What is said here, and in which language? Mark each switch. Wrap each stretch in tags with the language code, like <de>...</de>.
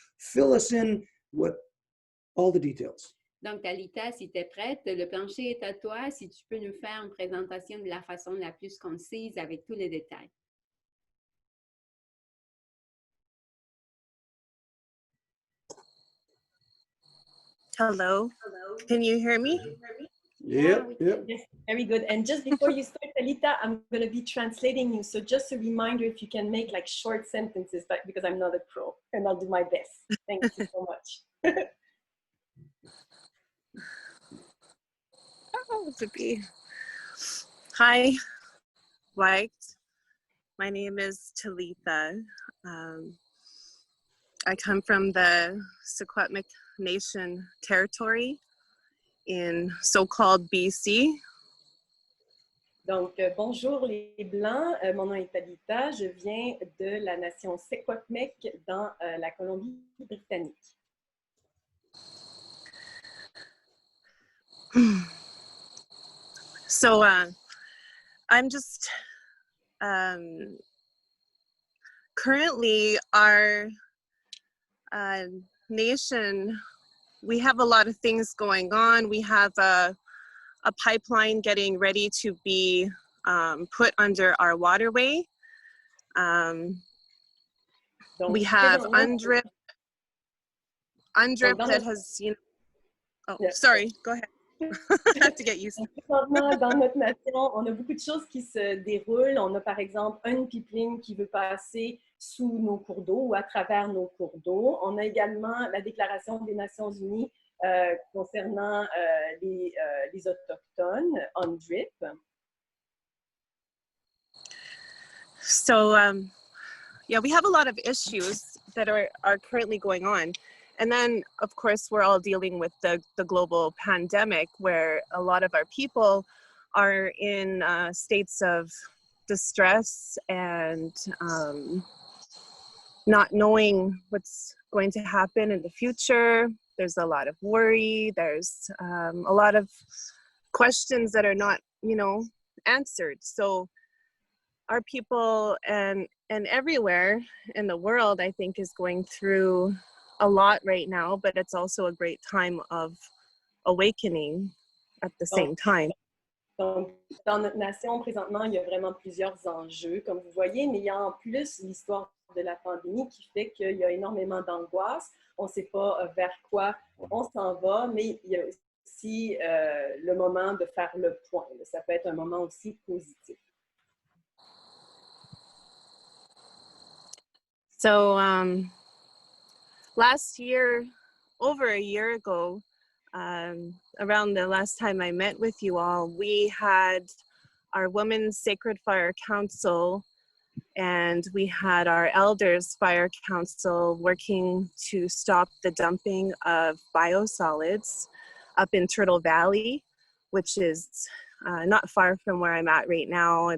<en>Fill us in with all the details.</en> <fr>Donc, Talitha, si tu es prête, le plancher est à toi. Si tu peux nous faire une présentation de la façon la plus concise avec tous les détails.</fr> <en>Hello. Can you hear me? Yep. Yes, very good. And just before you start, Talitha, I'm going to be translating you. So just a reminder, if you can make like short sentences, but because I'm not a pro, and I'll do my best. Thank you so much. Hi, White. My name is Talitha. I come from the Secwepemc Nation territory in so-called BC.</en> <fr>Donc, bonjour les Blancs. Mon nom est Talitha. Je viens de la nation Secwepemc dans la Colombie-Britannique.</fr> <en>So I'm just currently our nation, we have a lot of things going on. We have a pipeline getting ready to be put under our waterway. We have UNDRIP that has, you know, oh, yeah. Sorry, go ahead. I have to get used to it.</en> <fr>Dans notre nation, on a beaucoup de choses qui se déroulent. On a par exemple une pipeline qui veut passer sous nos cours d'eau ou à travers nos cours d'eau. On a également la Déclaration des Nations Unies concernant les Autochtones on drip.</fr> <en>So, yeah, we have a lot of issues that are currently going on. And then, of course, we're all dealing with the global pandemic where a lot of our people are in states of distress and not knowing what's going to happen in the future. There's a lot of worry. There's a lot of questions that are not, answered. So our people and everywhere in the world, I think, is going through a lot right now, but it's also a great time of awakening at the same time.</en> <fr>Donc, dans notre nation, présentement, il y a vraiment plusieurs enjeux, comme vous voyez, mais il y a en plus l'histoire de la pandémie qui fait qu'il y a énormément d'angoisse. On ne sait pas vers quoi on s'en va, mais il y a aussi le moment de faire le point. Ça peut être un moment aussi positif.</fr> <en>So, last year, over a year ago, around the last time I met with you all, we had our Women's Sacred Fire Council and we had our Elders Fire Council working to stop the dumping of biosolids up in Turtle Valley, which is not far from where I'm at right now.</en>